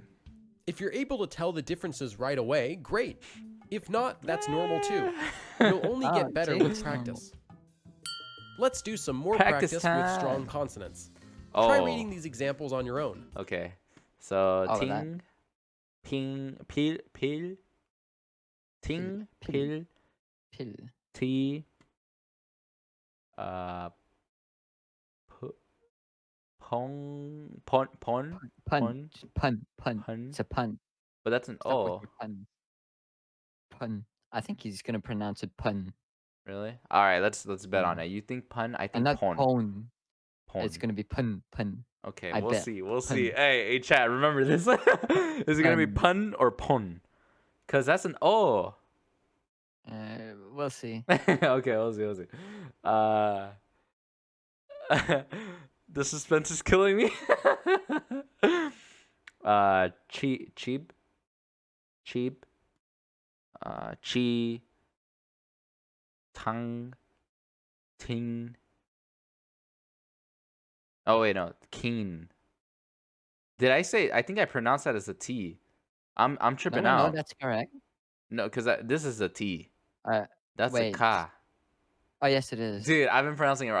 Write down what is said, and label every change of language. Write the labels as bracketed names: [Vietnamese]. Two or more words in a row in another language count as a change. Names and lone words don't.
[English] If you're able to tell the differences right away, great. If not, that's normal too. You'll only get better Jay, with it's practice. Let's do some more Practice practice time. with strong consonants. Oh. Try reading these examples on your own. Okay. So, All of that. ting, ping, pil, ting, pil, Pill. t, pon. Pun. Pun. It's a pun. But that's an Stop with O. your pun. Pun. I think he's gonna pronounce it pun. Really? All right, let's bet on it. You think pun? I And think not pon. pone. Pon. It's gonna be pun. Okay, I we'll bet. see. We'll Pun. see. Hey, chat, remember this? Is it gonna be pun or pon? Cause that's an O. We'll see. Okay, we'll see. The suspense is killing me. Cheap. Chi. Tang. Ting. Oh wait, no, keen. Did I say? I think I pronounced that as a T. I'm tripping No, out. that's correct. No, because this is a T. That's wait. a Ka. Oh yes, it is. Dude, I've been pronouncing it right.